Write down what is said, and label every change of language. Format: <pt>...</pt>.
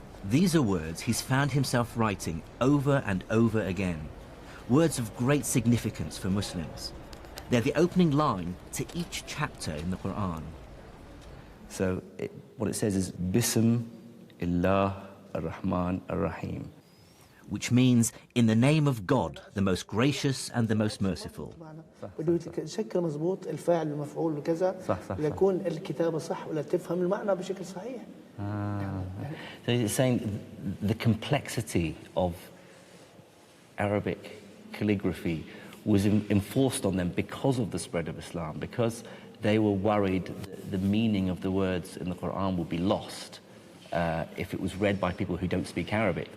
<en>These are words he's found himself writing over and over again, words of great significance for Muslims. They're the opening line to each chapter in the Quran. So what it says is,</en> <ar>Bism illah ar-Rahman ar-Rahim.</ar> <en>which means in the name of God, the most gracious and the most merciful.</en> <ar>بده يشكل مضبوط الفاعل المفعول وكذا ليكون الكتابة صح ولا تفهم المعنى بشكل صحيح.</ar> <en>So it's saying the complexity of Arabic calligraphy was enforced on them because of the spread of Islam, because they were worried that the meaning of the words in the Quran would be lost if it was read by people who don't speak Arabic.</en>